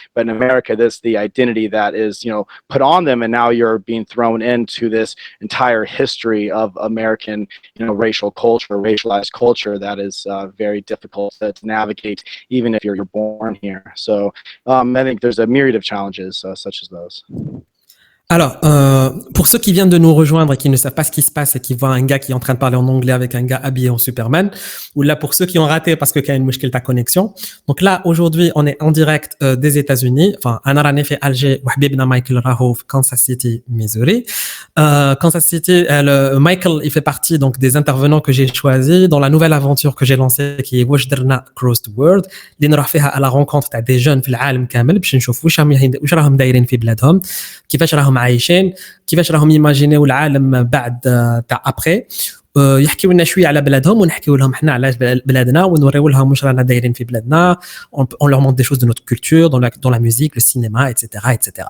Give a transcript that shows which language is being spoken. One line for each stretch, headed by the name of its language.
English: But in America, this the identity that is put on them, and now you're being thrown into this entire history of American racialized culture that is very difficult to navigate, even if you're born here. So I think there's a myriad of challenges such as those.
French: Alors, pour ceux qui viennent de nous rejoindre et qui ne savent pas ce qui se passe et qui voient un gars qui est en train de parler en anglais avec un gars habillé en Superman, ou là pour ceux qui ont raté parce qu'il y a une
Arabic: mouchkil ta
French: connexion. Donc là, aujourd'hui, on est en direct des États-Unis. Enfin, un arané fait Alger, Wahbibna Michael Rahov, Kansas City, Missouri. Kansas City, Michael, il fait partie donc des intervenants que j'ai choisis dans la nouvelle aventure que j'ai lancée qui est Wesh, Derna, Across the World.
Arabic: اللي نروح فيها
French: à la rencontre
Arabic: تاع
French: des jeunes
Arabic: في العالم كامل باش نشوف واش راهم دايرين في بلادهم، كيفاش راهم عايشين، كيفاش راهم يماجينيو العالم بعد تاع ابري، يحكيوا لنا شويه على بلادهم ونحكيوا لهم حنا على بلادنا ونوريو لهم واش رانا دايرين في بلادنا.
French: On leur montre des choses de notre culture, dans la musique, le cinéma, etc., etc.